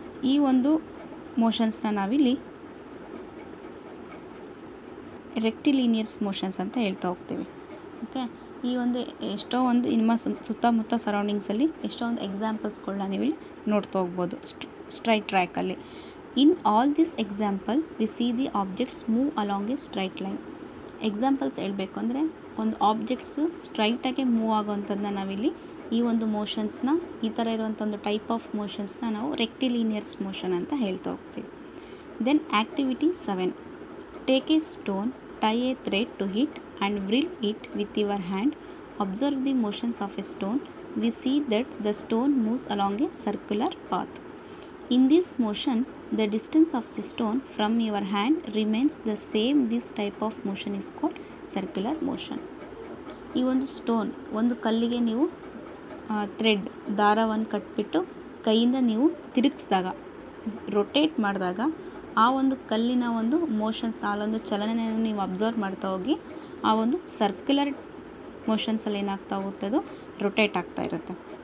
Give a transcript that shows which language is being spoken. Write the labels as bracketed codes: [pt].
[kn] ಈ ಒಂದು ಮೋಷನ್ಸ್ನ ನಾವಿಲ್ಲಿ ರೆಕ್ಟಿಲಿನಿಯರ್ಸ್ ಮೋಷನ್ಸ್ ಅಂತ ಹೇಳ್ತಾ ಹೋಗ್ತೀವಿ. ಓಕೆ, ಈ ಒಂದು ಎಷ್ಟೋ ಒಂದು ನಿಮ್ಮ ಸುತ್ತಮುತ್ತ ಸರೌಂಡಿಂಗ್ಸಲ್ಲಿ ಎಷ್ಟೋ ಒಂದು ಎಕ್ಸಾಂಪಲ್ಸ್ಗಳನ್ನ ನೀವಿಲ್ಲಿ ನೋಡ್ತಾ ಹೋಗ್ಬೋದು straight ಟ್ರ್ಯಾಕಲ್ಲಿ. [en] In all this example, we see the objects move along a straight line. [kn] Examples ಹೇಳಬೇಕು ಅಂದರೆ, ಒಂದು ಆಬ್ಜೆಕ್ಟ್ಸು ಸ್ಟ್ರೈಟಾಗೆ ಮೂವ್ ಆಗೋವಂಥದ್ದನ್ನ ನಾವಿಲ್ಲಿ ಈ ಒಂದು ಮೋಷನ್ಸ್ನ, ಈ ಥರ ಇರುವಂಥ ಒಂದು ಟೈಪ್ ಆಫ್ ಮೋಷನ್ಸ್ನ ನಾವು ರೆಕ್ಟಿಲಿನಿಯರ್ಸ್ ಮೋಷನ್ ಅಂತ ಹೇಳ್ತಾ ಹೋಗ್ತೀವಿ. [en] Then activity 7. Take a stone, tie a thread to hit and whirl it with your hand. Observe the motions of a stone. We see that the stone moves along a circular path. In this motion, the distance of the stone from your hand remains the same. This type of motion is called circular motion. [kn] ಈ ಒಂದು stone, ಒಂದು ಕಲ್ಲಿಗೆ ನೀವು thread, ದಾರವನ್ನು ಕಟ್ಬಿಟ್ಟು ಕೈಯಿಂದ ನೀವು ತಿರುಗಿಸಿದಾಗ, rotate ಮಾಡಿದಾಗ, ಆ ಒಂದು ಕಲ್ಲಿನ ಒಂದು ಮೋಷನ್ಸ್, ಅಲ್ಲೊಂದು ಚಲನೆಯನ್ನು ನೀವು ಅಬ್ಸರ್ವ್ ಮಾಡ್ತಾ ಹೋಗಿ ಆ ಒಂದು ಸರ್ಕ್ಯುಲರ್ ಮೋಷನ್ಸಲ್ಲಿ ಏನಾಗ್ತಾ ಹೋಗುತ್ತೆ, ಅದು ರೊಟೇಟ್ ಆಗ್ತಾ ಇರುತ್ತೆ.